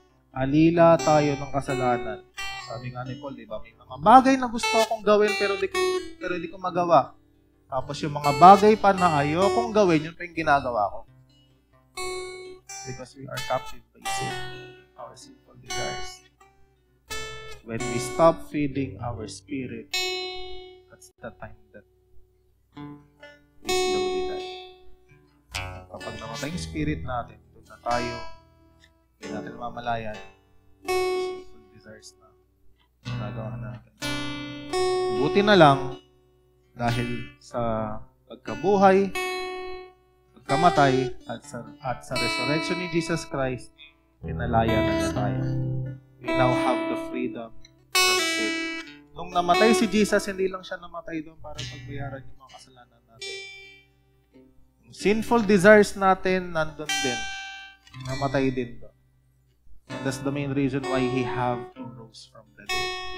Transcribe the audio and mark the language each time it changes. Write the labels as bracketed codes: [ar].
[tl] Alila tayo ng kasalanan. Sabi nga ni Paul, di ba? May mga bagay na gusto akong gawin pero di ko magawa. Tapos yung mga bagay pa na ayokong gawin, yun pa yung ginagawa ko. [en] Because we are captive by sin, our sinful desires. When we stop feeding our spirit, that's the time that we slowly die. [tl] Kapag namatay yung spirit natin, doon na tayo, hindi natin mamalayan, sinful desires na nagawa natin. Buti na lang, dahil sa pagkabuhay, pagkamatay, at sa resurrection ni Jesus Christ, pinalaya na niya tayo. [en] We now have the freedom from sin. [tl] Nung namatay si Jesus, hindi lang siya namatay doon para pagbayaran yung mga kasalanan natin. Yung sinful desires natin, nandun din. Namatay din doon. [en] And that's the main reason why He have to rose from the dead.